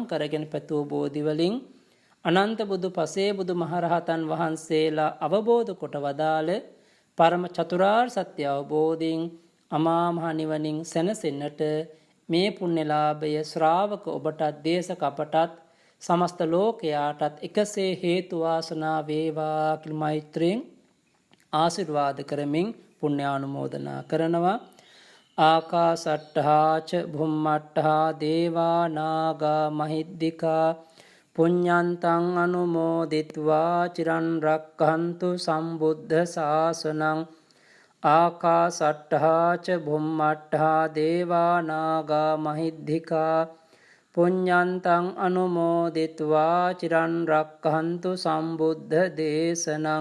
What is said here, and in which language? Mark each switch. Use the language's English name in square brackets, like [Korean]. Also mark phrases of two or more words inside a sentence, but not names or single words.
[Sinhala] කරගෙන පැතුූ බෝධි වලින් අනන්ත බුදු පසේ බුදු මහරහතන් වහන්සේලා අවබෝධ කොට වදාළ පරම චතුරාර්ය සත්‍ය අවබෝධයෙන් අමා මහ නිවනින් සැනසෙන්නට මේ පුණ්‍යලාභය ශ්‍රාවක ඔබටත් දේශක අපටත් සමස්ත ලෝකයාටත් එකසේ හේතු වාසනා වේවා කියලා මෛත්‍රියෙන් ආශිර්වාද කරමින් පුණ්‍යානුමෝදනා කරනවා. [Pali] ආකාසට්ඨා ච භුම්මට්ඨා දේවා නාග මහිද්దికා පුඤ්ඤන්තං අනුමෝදිත්වා චිරන් රක්ඛන්තු සම්බුද්ධ ශාසනං. ආකාසට්ඨා ච භුම්මට්ඨා දේවා නාග මහිද්దికා පුඤ්ඤන්තං අනුමෝදිත්වා චිරන් රක්ඛන්තු සම්බුද්ධ දේශනං.